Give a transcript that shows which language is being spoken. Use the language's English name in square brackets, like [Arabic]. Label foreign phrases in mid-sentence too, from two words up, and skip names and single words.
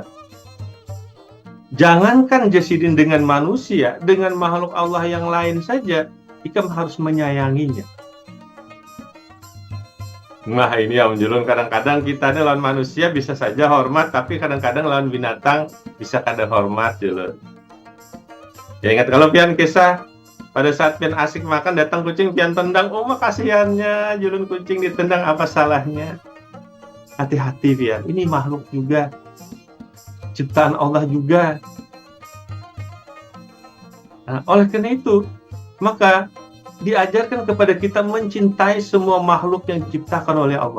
[Banjar] Jangankan Jasidin dengan manusia, dengan makhluk Allah yang lain saja, Ikam harus menyayanginya. Nah ini yang menjulun, kadang-kadang kita ini lawan manusia bisa saja hormat, tapi kadang-kadang lawan binatang bisa kada hormat julun. Ya ingat kalau pian kisah pada saat pian asik makan datang kucing pian tendang, oh kasihannya julun kucing ditendang, apa salahnya? Hati-hati pian, ini makhluk juga, ciptaan Allah juga. [Indonesian] Nah, oleh karena itu, maka diajarkan kepada kita mencintai semua makhluk yang diciptakan oleh Allah.